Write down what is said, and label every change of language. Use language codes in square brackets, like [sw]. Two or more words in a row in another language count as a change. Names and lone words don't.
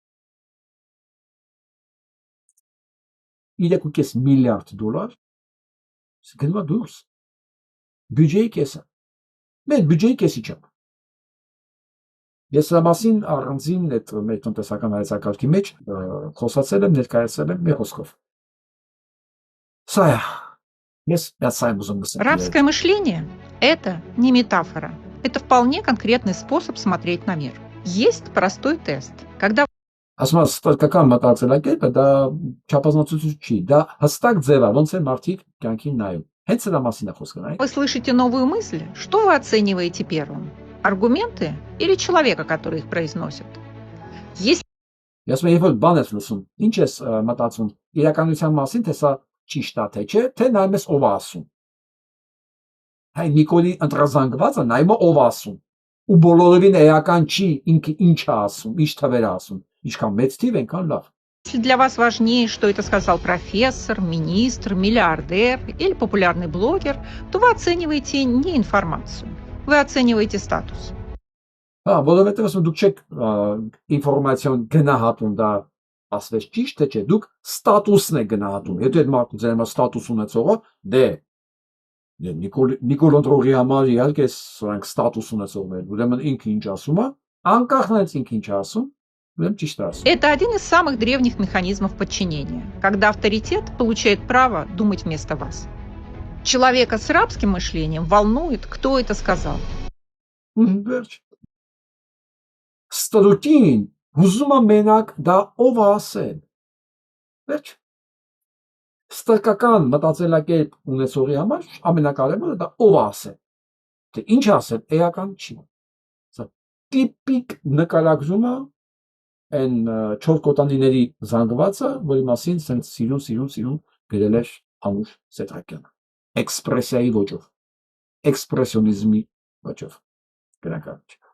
[hy] 3.5 միլիարդ գնում է դուրս։ Բյուջեի կեսը։ Մեր բյուջեի կեսի չափ։ Ես սրա մասին առանձին այդ մեր տնտեսական հայեցակարգի մեջ խոսացել եմ, ներկայացել եմ մի խոսքով։ Սա է։ Ես սա եմ ուզում գսել։ [ru] Рабское мышление – это не метафора. Это вполне конкретный способ смотреть на мир. Есть простой тест. Когда [hy] Ասում ստատկական մտածելակերպը դա չափազանցություն չի, դա հստակ ձև է, ոնց է մարդիկ կյանքին նայում։ Հենց սրա մասին է խոսքը, նայեք։ [ru] вы слышите новую мысль, что вы оцениваете первым? Аргументы или человека, который их произносит? Если [hy] Ես երբ որ բան ես լսում, ինչ ես մտածում իրականության մասին, թե սա ճիշտ է, թե չէ, թե նայում ես ով է ասում։ Հայ Նիկոլի ընտրազանգվածը նայում է ով ասում։ Ու բոլորովին էական չի ինքը ինչ է ասում, ինչ թվեր է ասում։ Ինչքան մեծ թիվ, այնքան լավ։ [ru] для вас важнее, что это сказал профессор, министр, миллиардер или популярный блогер, то вы оцениваете не информацию, вы оцениваете статус. [hy] Որովհետև ասում դուք չեք ինֆորմացիոն գնահատում, դա ասվեց ճիշտ թե չէ, դուք ստատուսն եք գնահատում։ Եթե այդ մարդը ձեր համար ստատուս ունեցողը, դե Նիկոլ Ընտրողի համար իհարկե սրանք ստատուս ունեցողներ, ուրեմն ինքը ինչ ասում է, անկախ նրանից ինքը ինչ ասում, ուրեմն ճիշտ է ասում։ [ru] Это один из самых древних механизмов подчинения, когда авторитет получает право думать вместо вас. Человека с рабским мышлением волнует, кто это сказал. [hy] Վերջ։ Ստրուկին հուզում է մենակ դա ով է ասել։ Վերջ։ Ստակական մտածելակերպ ունեցողի համար ամենակարևորը դա ով է ասել։ Թե ինչ ասել, էական չի։ Սա տիպիկ նկարագրում է այն 4 կոտանիների զանգվածը, որի մասին սենց սիրուն գրել էր Անուշ Սեդրակյանը։ Էքսպրեսիայի ոճով, էքսպրեսիոնիզմի ոճով։ Գրականջ։